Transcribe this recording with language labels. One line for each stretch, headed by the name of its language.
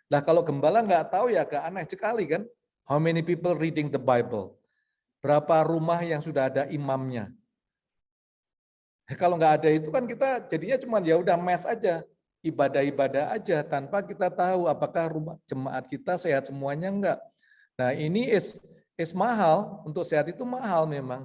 Indonesian: Lah kalau gembala nggak tahu ya agak aneh sekali kan.
English: How many people reading the Bible?
Indonesian: Berapa rumah yang sudah ada imamnya? Kalau nggak ada itu kan kita jadinya cuma ya udah mes aja. Ibadah-ibadah aja tanpa kita tahu apakah rumah jemaat kita sehat semuanya enggak. Nah, ini is mahal, untuk sehat itu mahal memang.